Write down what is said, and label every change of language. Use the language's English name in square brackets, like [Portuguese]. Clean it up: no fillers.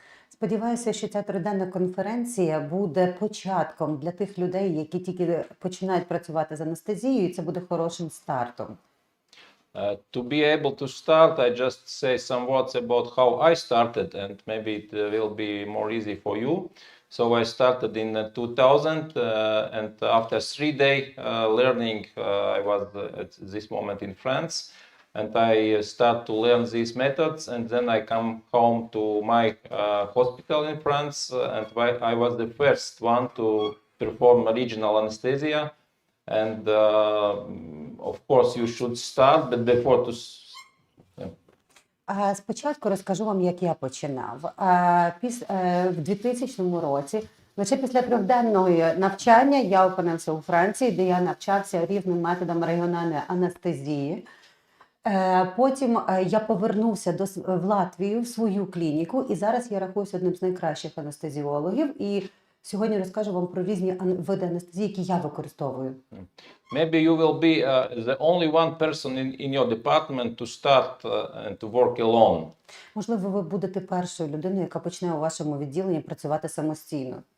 [Ukrainian] Сподіваюся, що ця триденна конференція буде початком для тих людей, які тільки починають працювати з анестезією, і це буде хорошим стартом. [English] To be able to start, I just say some words about how I started, and maybe it will be more easy for you. So I started in 2000, and after 3-day learning, I was at this moment in France, and I start to learn these methods, and then I come home to my hospital in France, and I was the first one to perform regional anesthesia. And of course you should start, but before to... [Ukrainian] Спочатку розкажу вам, як я починав. В 2000 році, лише після 3-денного навчання, я опинився у Франції, де я навчався різним методам регіональної анестезії. Потім я повернувся в Латвію, в свою клініку, і зараз я рахуюся одним з найкращих анестезіологів. І сьогодні розкажу вам про різні види анестезії, які я використовую. [English] Maybe you will be the only one person in your department to start and to work alone. [Ukrainian] Можливо, ви будете першою людиною, яка почне у вашому відділенні працювати самостійно.